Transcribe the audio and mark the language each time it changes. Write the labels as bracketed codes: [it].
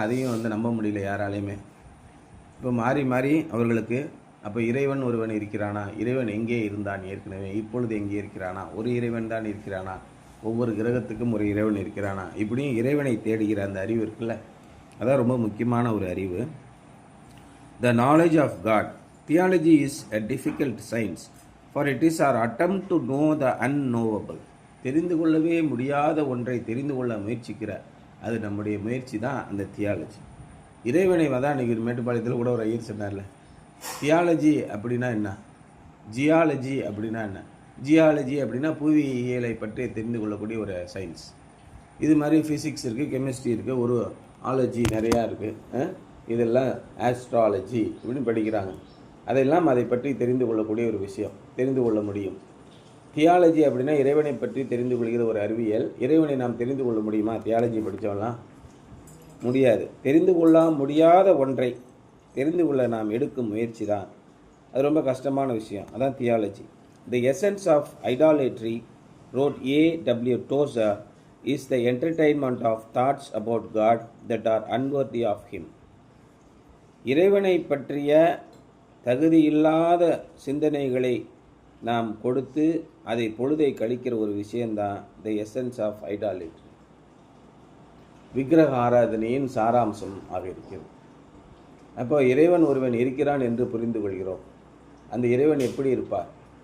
[ta] அதையும் நம்ப முடியல யாராலையுமே. இப்போ மாறி மாறி அவர்களுக்கு அப்போ இறைவன் ஒருவன் இருக்கிறானா, இறைவன் எங்கே இருந்தான் ஏற்கனவே, இப்பொழுது எங்கே இருக்கிறானா, ஒரு இறைவன் தான் இருக்கிறானா, ஒவ்வொரு கிரகத்துக்கும் ஒரு இறைவன் இருக்கிறானா, இப்படியும் இறைவனை தேடுகிற அந்த அறிவு இருக்குல்ல, அதான் ரொம்ப முக்கியமான ஒரு அறிவு. [en] The knowledge of God. Theology is a difficult science, for it is our attempt to know the unknowable. [ta] தெரிந்து கொள்ளவே முடியாத ஒன்றை தெரிந்து கொள்ள முயற்சிக்கிற அது நம்முடைய முயற்சி தான் அந்த தியாலஜி. இறைவனை தான் இன்றைக்கி மேட்டுப்பாளையத்தில் கூட ஒரு ஐயர் சொன்னார்ல, தியாலஜி அப்படின்னா என்ன, ஜியாலஜி அப்படின்னா என்ன. ஜியாலஜி அப்படின்னா புவியியலை பற்றி தெரிந்து கொள்ளக்கூடிய ஒரு சயின்ஸ். இது மாதிரி ஃபிசிக்ஸ் இருக்குது, கெமிஸ்ட்ரி இருக்குது, ஒரு ஆலஜி நிறையா இருக்குது. இதெல்லாம் ஆஸ்ட்ராலஜி இப்படின்னு படிக்கிறாங்க. அதெல்லாம் அதை பற்றி தெரிந்து கொள்ளக்கூடிய ஒரு விஷயம், தெரிந்து கொள்ள முடியும். தியாலஜி அப்படின்னா இறைவனை பற்றி தெரிந்து கொள்கிற ஒரு அறிவியல். இறைவனை நாம் தெரிந்து கொள்ள முடியுமா? தியாலஜி படித்தவெல்லாம் முடியாது. தெரிந்து கொள்ள முடியாத ஒன்றை தெரிந்து கொள்ள நாம் எடுக்கும் முயற்சி தான் அது ரொம்ப கஷ்டமான விஷயம். அதான் theology. [en] The essence of idolatry, wrote A.W. Tozer, is the entertainment of thoughts about God that are unworthy of Him. [ta] இறைவனை பற்றிய தகுதியில்லாத சிந்தனைகளை நாம் கொடுத்து அதை பொழுதை கழிக்கிற ஒரு விஷயந்தான் [en] the essence of idolatry. [ta] விக்கிரக ஆராதனையின் சாராம்சம் ஆக இருக்கிறது. அப்போ இறைவன் ஒருவன் இருக்கிறான் என்று புரிந்து கொள்கிறோம். அந்த இறைவன் எப்படி இருப்பார்?